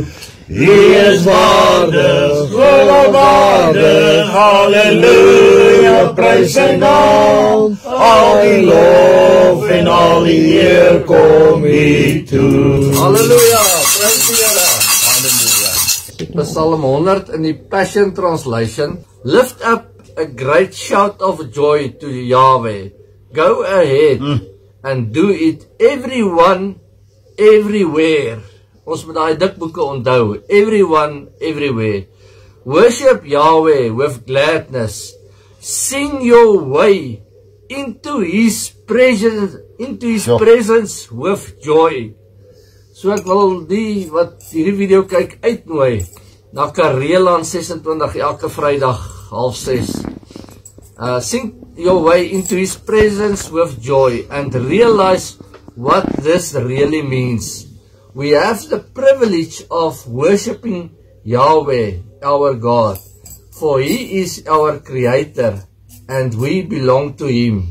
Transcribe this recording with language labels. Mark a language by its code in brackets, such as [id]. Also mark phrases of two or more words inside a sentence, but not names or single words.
[af] U is waardig, waardig, halleluja, prys sy naam. Al die lof en al die eer kom U toe. Halleluja, prys die Here. Halleluja. Psalm 100 in die Passion Translation. [en] Lift up a great shout of joy to Yahweh. Go ahead and do it, everyone, everywhere. [af] Ons moet daai dik boeke onthou. [en] Everyone, everywhere. Worship Yahweh with gladness. Sing your way into His presence with joy. [af] So ek wil die wat hierdie video kyk uitnooi na Kareeland 26 elke Vrydag 5:30. [en] Sing your way into His presence with joy and realize what this really means. We have the privilege of worshiping Yahweh, our God, for He is our Creator and we belong to Him.